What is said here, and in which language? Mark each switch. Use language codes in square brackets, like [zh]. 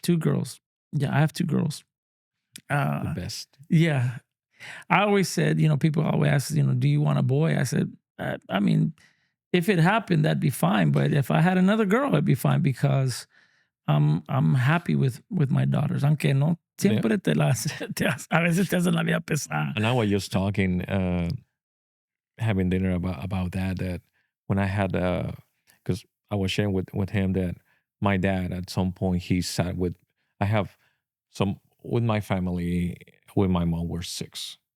[en] two girls. Yeah, I have two girls. The Uh, best. yeah, I always said, people always ask, do you want a boy? I said, I mean, if it happened, that'd be fine. But if I had another girl, it'd be fine because I'm happy with my daughters. [es] Aunque no [en] Yeah. [es] siempre a veces te hacen la vida pesada. [en] And I was just talking, having dinner about that when I had, because I was sharing with him that my dad at some point he sat with, I have some with my family, with my mom we're 6.